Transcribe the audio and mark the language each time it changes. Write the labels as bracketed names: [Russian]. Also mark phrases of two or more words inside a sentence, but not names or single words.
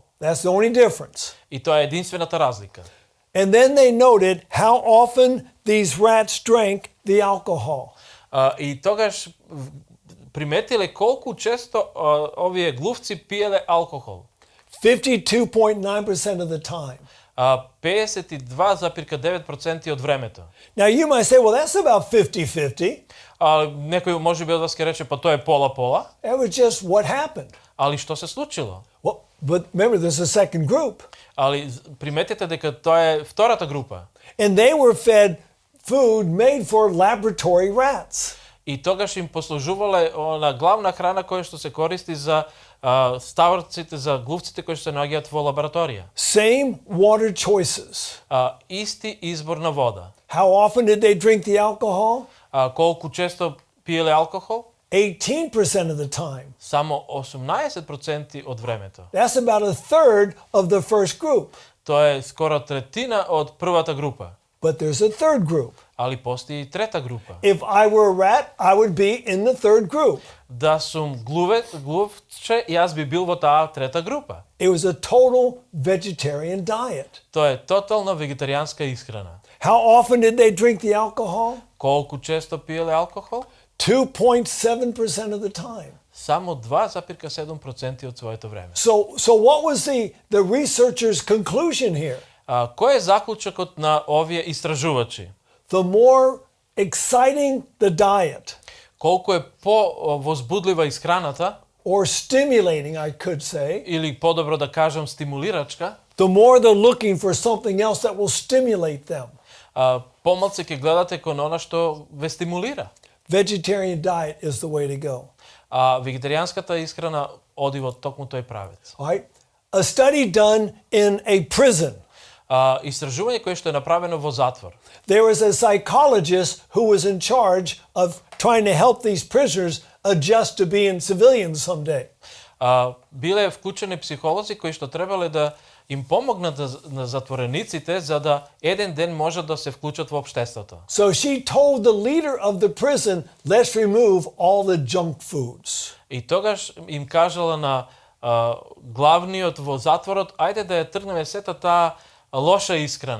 [English] That's the only difference. [Macedonian] И тоа е единствената разлика. [English] And then they noted how often these rats drank the alcohol. [Macedonian] И тогаш приметиле колку често овие глувци пиеле алкохол. [English] 52.9% of the time. [Macedonian] 52,9% од времето. [English] Now you might say, well, that's about 50-50. [Macedonian] Некој може би од вас ќе рече, па тоа е пола-пола. [English] That was just what happened. [Macedonian] Али што се случило? [English] Well, but remember, there's a second group. [Macedonian] Али приметете дека тоа е втората група. [English] And they were fed food made for laboratory rats. [Macedonian] И тогаш им послужувале на главна храна која што се користи за ставарците, за глувците кои што се наоѓаат во лабораторија. [English] Same water choices. [Macedonian] Исти избор на вода. [English] How often did they drink the alcohol? [Macedonian] Колку често пиеле алкохол? [English] 18% of the time. [Macedonian] Само 18% од времето. [English] That's about a third of the first group. [Macedonian] Тоа е скоро третина од првата група. [English] But there's a third group. [Macedonian] Али постои и трета група. [English] If I were a rat, I would be in the third group. [Macedonian] Да сум глувче, јас би бил во таа трета група. [English] It was a total vegetarian diet. [Macedonian] Тоа е тотално вегетаријанска исхрана. [English] How often did they drink the alcohol? [Macedonian] Колку често пиеле алкохол? [English] 2.7% of the time. [Macedonian] Само 2,7% од своето време. [English] So what was the researchers' conclusion here? [Macedonian] Кој е заклучокот на овие истражувачи? [English] The more exciting the diet, [Macedonian] Колку е по-возбудлива исхраната, [English] or stimulating, I could say, [Macedonian] или подобро да кажам стимулирачка, [English] the more they're looking for something else that will stimulate them. [Macedonian] помалце ќе гледате кон она што ве стимулира. [English] Vegetarian diet is the way to go. [Macedonian] Вегетаријанската исхрана оди во токму тој правец. [English] All right? A study done in a prison. [Macedonian] Истражување кое што е направено во затвор. [English] There was a psychologist who was in charge of trying to help these prisoners adjust to being civilians someday. [Macedonian] Биле вклучени психолози кои што требале да им помогнат на затворениците за да еден ден можат да се вклучат во општеството. [English] So she told the leader of the prison, let's remove all the junk foods. [Macedonian] И тогаш им кажала на главниот во затворот, ајде да ја тргнеме сета таа лоша исхрана.